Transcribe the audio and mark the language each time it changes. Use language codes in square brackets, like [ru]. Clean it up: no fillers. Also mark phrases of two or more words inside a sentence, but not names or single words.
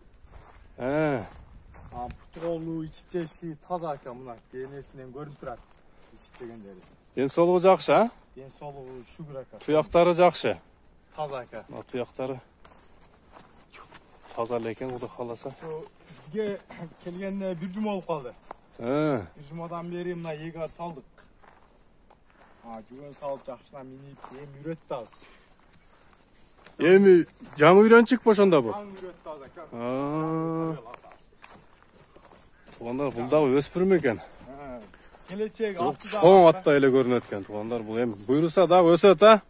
[ky] Буту колу, ичип жеши таза экен, мына денесинен көрүнүп турат. Ичип жегендери. Ден соолугу жакшы, Ден соолугу шүгүр ака. Туяктары жакшы. Таза ака. Туяктары. таза экен, Кудай кааласа. Бизге келгенде бир жума болуп калды. Бир жумадан бери мына ээр салдык. Жүгөн салып жакшына минип, эми үйрөттү аз. Эми жаңы үйрөнчүк ошондо бу. Жаңы үйрөттү аз экен. Туугандар, бул дагы өспүрүм экен. Келечек астыда. Чоң аттай эле көрүнөт экен, туугандар. Бул эми буйруса дагы өсөт, а?